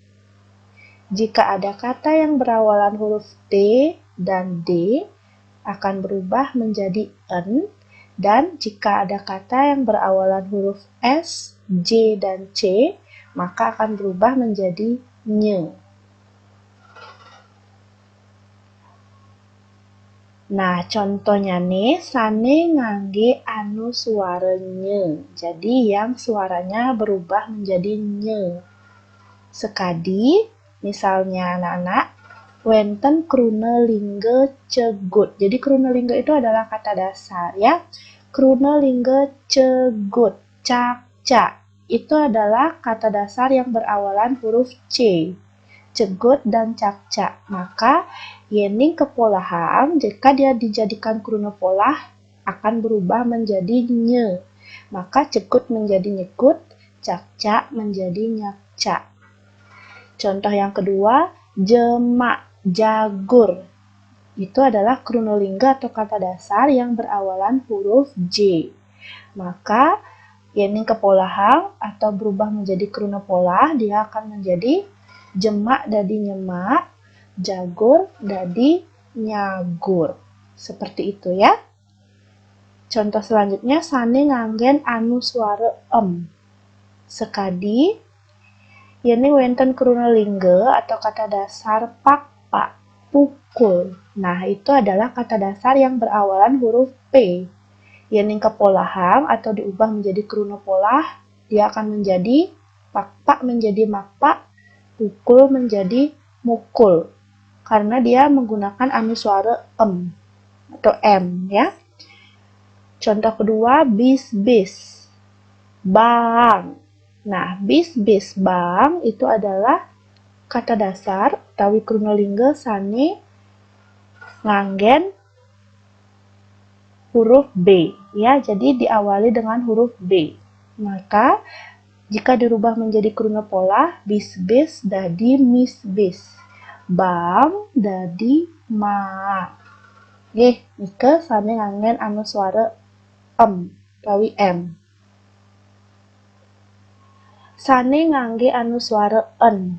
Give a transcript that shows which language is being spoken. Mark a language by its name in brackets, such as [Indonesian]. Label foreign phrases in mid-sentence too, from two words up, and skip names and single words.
[Indonesian] Jika ada kata yang berawalan huruf T dan D akan berubah menjadi en. Dan jika ada kata yang berawalan huruf S, J, dan C maka akan berubah menjadi nye. Nah, contohnya nih, [Balinese] sane ngangge anu suara nye. [Indonesian] Jadi, yang suaranya berubah menjadi nye. Sekadi, misalnya anak-anak, [Balinese] wenten krune lingga cegut. [Indonesian] Jadi, [Balinese] krune lingga [Indonesian] itu adalah kata dasar ya. [Balinese] Krune lingga cegut, cak-cak. [Indonesian] Itu adalah kata dasar yang berawalan huruf C. Cegut dan cak-cak. Maka [Balinese] yening kepolahan [Indonesian] jika dia dijadikan [Balinese] krune polah [Indonesian] akan berubah menjadi nye. Maka cegut menjadi nyekut, cak-cak menjadi nyakcak. Contoh yang kedua, jemak, jagur. Itu adalah [Balinese] krune lingga [Indonesian] atau kata dasar yang berawalan huruf J. Maka [Balinese] yening kepolahan [Indonesian] atau berubah menjadi [Balinese] krune polah [Indonesian] dia akan menjadi [Balinese] jemak dadi nyemak, jagur dadi nyagur. [Indonesian] Seperti itu ya. Contoh selanjutnya, [Balinese] sane nganggen anu suara em. Sekadi, yening wenten krune lingga [Indonesian] atau kata dasar [Balinese] pak, pukul. [Indonesian] Nah, itu adalah kata dasar yang berawalan huruf P. [Balinese] Yening kepolahan [Indonesian] atau diubah menjadi [Balinese] krune polah, [Indonesian] dia akan menjadi pak menjadi makpak, pukul menjadi mukul. karena dia menggunakan anu suara em atau m ya. Contoh kedua, bis-bis, bang. Nah, bis-bis, bang itu adalah kata dasar [Balinese] utawi krunolingga sane nganggen [Indonesian] huruf B ya. Jadi diawali dengan huruf B. Maka jika dirubah menjadi krunpola, [Balinese] bis-bis dadi mis-bis. Bang dadi ma. Nggih, nika sane nganggen anu suara utawi m. Sane ngangge anu suara en.